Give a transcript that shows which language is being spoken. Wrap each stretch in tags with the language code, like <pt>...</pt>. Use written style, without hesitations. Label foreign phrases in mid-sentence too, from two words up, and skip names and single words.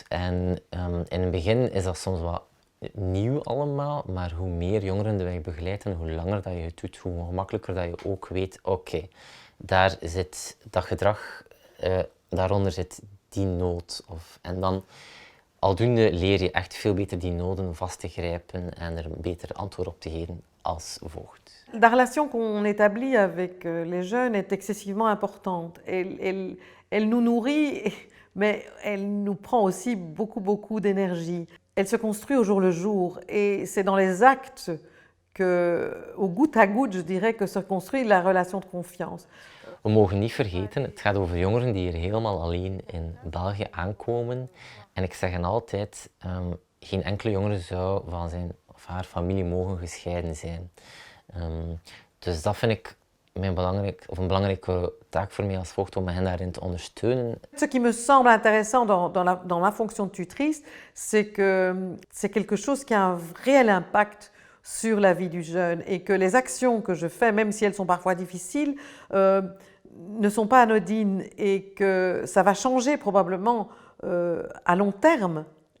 <nl>En in het begin is dat soms wat nieuw allemaal, maar hoe meer jongeren wij begeleiden, hoe langer dat je het doet, hoe gemakkelijker dat je ook weet, oké, daar zit dat gedrag, daaronder zit die nood. En dan aldoende leer je echt veel beter die noden vast te grijpen en er een beter antwoord op te geven als voogd.</nl> <fr>La relation qu'on établit avec les jeunes est excessivement importante. Elle nous nourrit, mais elle nous prend aussi beaucoup d'énergie. Elle se construit au jour le jour et c'est dans les actes au goutte à goutte, je dirais, que se construit la relation de confiance.</fr> <nl>We mogen niet vergeten, het gaat over jongeren die hier helemaal alleen in België aankomen. En ik zeg hen altijd, geen enkele jongere zou van zijn of haar familie mogen gescheiden zijn. Dus dat vind ik een belangrijke taak voor mij als voogd, om hen daarin te ondersteunen.</nl> <fr>Ce qui me semble intéressant dans ma fonction de tutrice, c'est que c'est quelque chose qui a un réel impact sur la vie du jeune et que les actions que je fais, même si elles sont parfois difficiles, ne sont pas anodines et que ça va changer probablement à long terme l'avenir d'une personne.</fr>